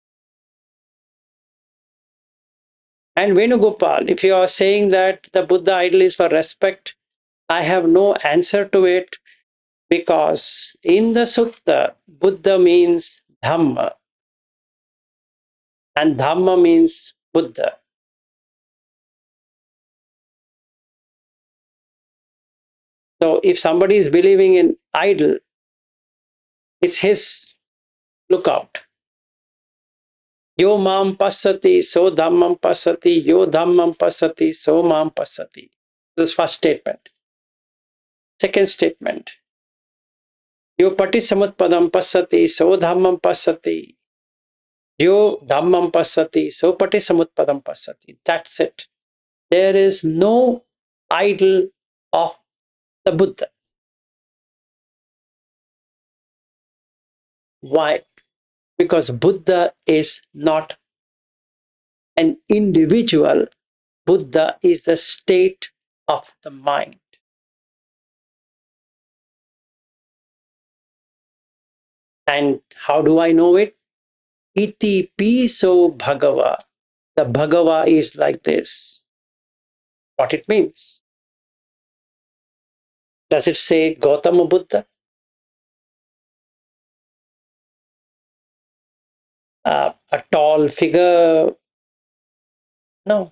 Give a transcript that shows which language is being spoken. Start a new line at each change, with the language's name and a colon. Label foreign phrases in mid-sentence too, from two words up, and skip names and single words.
English: And Venugopal, if you are saying that the Buddha idol is for respect, I have no answer to it, because in the sutta, Buddha means Dhamma, and Dhamma means Buddha. So if somebody is believing in idol, it's his lookout.
Pali: Yo mam passati, so dhammam passati, yo dhammam passati, so mam passati.
English: This is first statement. Second statement.
Pali: Yo patisamutpadam passati, so dhammam passati. Yo dhammam passati, so patisamutpadam passati.
English: That's it. There is no idol of the Buddha. Why? Because Buddha is not an individual. Buddha is the state of the mind. And how do I know it?
Pali: Iti piso bhagava.
English: The bhagava is like this. What it means? Does it say Gautama Buddha? A tall figure? No.